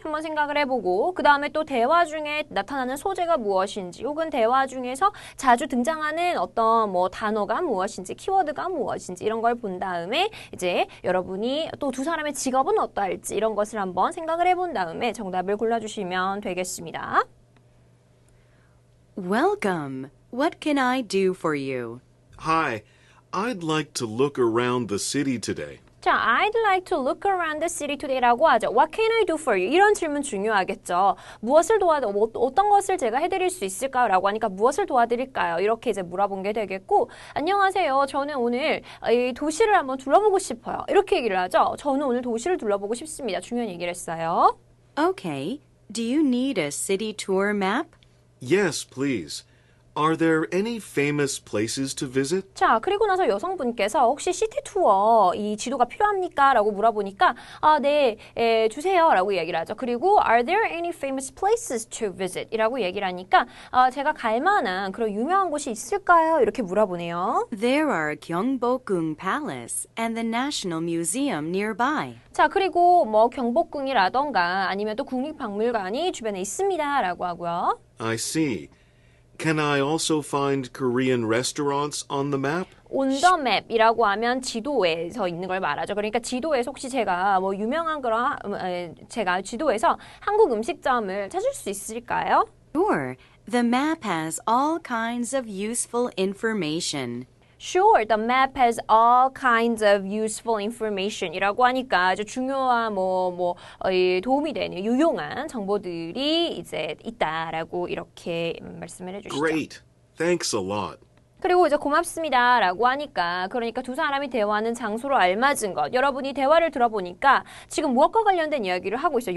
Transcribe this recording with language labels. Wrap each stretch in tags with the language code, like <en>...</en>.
<ko>한번 생각을 해보고 그 다음에 또 대화 중에 나타나는 소재가 무엇인지 혹은 대화 중에서 자주 등장하는 어떤 뭐 단어가 무엇인지 키워드가 무엇인지 이런 걸 본 다음에 이제 여러분이 또 두 사람의 직업은 어떠할지 이런 것을 한번 생각을 해본 다음에 정답을 골라주시면 되겠습니다.</ko> <en>Welcome. What can I do for you? Hi, I'd like to look around the city today.</en> <ko>자,</ko> <en>I'd like to look around the city today</en> <ko>라고 하죠.</ko> <en>What can I do for you?</en> <ko>이런 질문 중요하겠죠. 무엇을 어떤 것을 제가 해드릴 수 있을까요? 라고 하니까 무엇을 도와드릴까요? 이렇게 이제 물어본 게 되겠고, 안녕하세요. 저는 오늘 이 도시를 한번 둘러보고 싶어요. 이렇게 얘기를 하죠. 저는 오늘 도시를 둘러보고 싶습니다. 중요한 얘기를 했어요.</ko> <en>Okay. Do you need a city tour map? Yes, please. Are there any famous places to visit?</en> <ko>자, 그리고 나서 여성분께서 혹시 시티 투어 이 지도가 필요합니까? 라고 물어보니까 네, 주세요 라고 얘기를 하죠.</ko> <en>그리고 Are there any famous places to visit?</en> <ko>이라고 얘기를 하니까 제가 갈 만한 그런 유명한 곳이 있을까요? 이렇게 물어보네요.</ko> <en>There are Gyeongbokgung Palace and the National Museum nearby.</en> <ko>자, 그리고 뭐 경복궁이라던가 아니면 또 국립박물관이 주변에 있습니다 라고 하고요.</ko> <en>I see. Can I also find Korean restaurants on the map? On the map</en> <ko>이라고 하면 지도에서 있는 걸 말하죠. 그러니까 지도에서 혹시 제가 뭐 유명한 그런 제가 지도에서 한국 음식점을 찾을 수 있을까요?</ko> <en>Sure. The map has all kinds of useful information. Sure, the map has all kinds of useful information</en> <ko>이라고 하니까 아주 중요한 도움이 되는 유용한 정보들이 이제 있다라고 이렇게 말씀을 해주시죠.</ko> <en>Great. Thanks a lot.</en> <ko>그리고 이제 고맙습니다 라고 하니까 그러니까 두 사람이 대화하는 장소로 알맞은 것 여러분이 대화를 들어보니까 지금 무엇과 관련된 이야기를 하고 있어요.</ko>